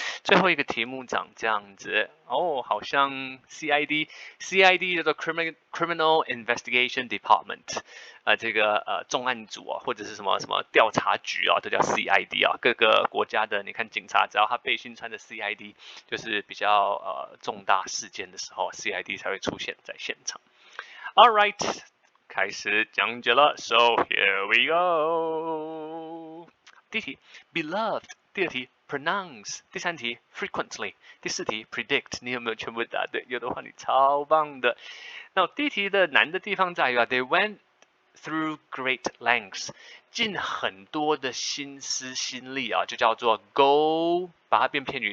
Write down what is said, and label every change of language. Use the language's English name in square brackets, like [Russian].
[Chinese] 最後一個題目長這樣子哦，好像 CID 叫做 Criminal Investigation Department， 這個重案組啊，或者是什麼調查局啊，都叫 CID 啊。各個國家的，你看警察只要他背心穿的 CID， 就是比較重大事件的時候 ，CID 才會出現在現場。 [English] All right， [Chinese] 開始講解了 [English] ，So here we go。 [Chinese] 第1題 beloved， 第2題 pronounce， 第3題 frequently， 第4題 predict。你有沒有全部答對？有的話你超棒的。那第1題的難的地方在於 [English] they went through great lengths， [Chinese] 盡很多的心思心力啊，就叫做 go， 把它變片語。